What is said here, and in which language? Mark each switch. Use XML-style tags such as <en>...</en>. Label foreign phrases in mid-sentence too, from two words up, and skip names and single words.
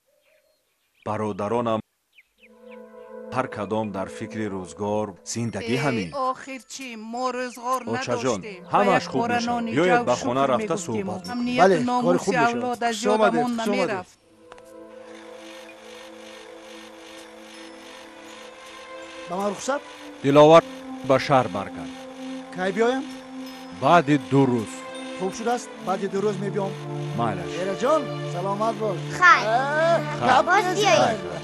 <tg>برادرانم هر کدام در فکر روزگار زندگی همین. آخر چی ما روزگار نداشتیم. همش خوب میشه. بیاید به خانه رفته صحبت. امنیت ناموس اولاد از یادمون نمیرفت. ба ман рухсат диловар ба шаҳр баргард. кай биёям баъди 2 рӯз. хуб шудааст баъди 2 рӯз мебиём. майлаш. эраҷон саломат бош. Хай. гап Боз биёед.</tg>